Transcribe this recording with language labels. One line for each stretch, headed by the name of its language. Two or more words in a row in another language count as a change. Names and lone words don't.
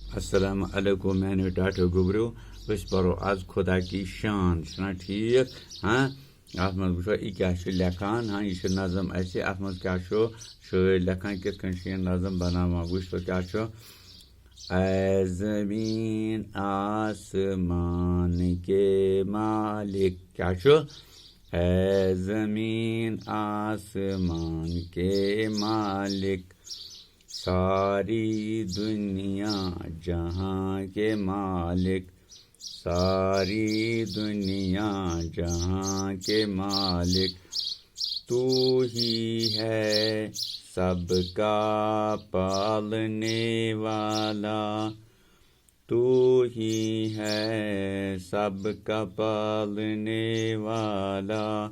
Arabic: السلام علیکم
Kashmiri: میانیو ٹاٹو گوبریو اس پرو آز
Urdu: خدا کی شان
Kashmiri: چھنا ٹھیک ہاں ات مز وچھو یہ کیا لکھان ہاں یہ نظم اسے ات مز کیا شاعر لکھان کت کن یہ نظم بناوان وچھ تو کیا
Urdu: اے زمین آسمان کے مالک کیا اے زمین آسمان کے مالک ساری دنیا جہاں کے مالک ساری دنیا جہاں کے مالک تو ہی ہے سب کا پالنے والا تو ہی ہے سب کا پالنے والا